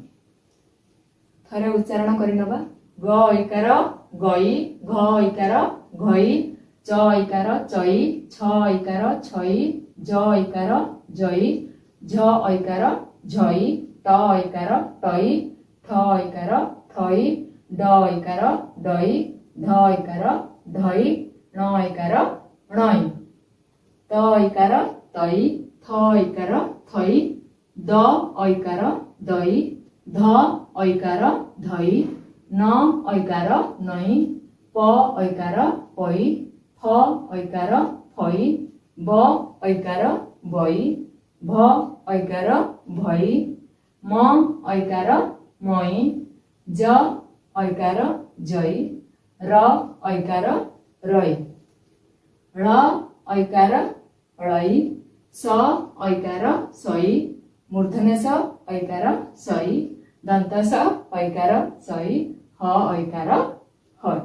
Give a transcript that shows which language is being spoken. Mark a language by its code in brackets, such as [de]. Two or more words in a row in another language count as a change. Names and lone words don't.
[mni] थरे उच्चारण करिनबा ग ऐकार गई घ ऐकार घई च ऐकार चई छ ऐकार छई ज ऐकार जई, झ ऐकार झई, ट ऐकार टई, ठ ऐकार थई, ड ऐकार डई, ध ऐकार धई, ण ऐकार णई, त ऐकार तई, थ ऐकार थई, द ऐकार दई, ध ऐकार धई, न ऐकार नई, प ऐकार पई, फ ऐकार फई, ब ऐकार बई, भ ऐकार भई, म ऐकार मई, ज ऐकार जई, र ऐकार रई, ळ ऐकार ळई, स ऐकार सई, मूर्धन्य स ऐकार सई, दंत स ऐकार सई, ह ऐकार हई।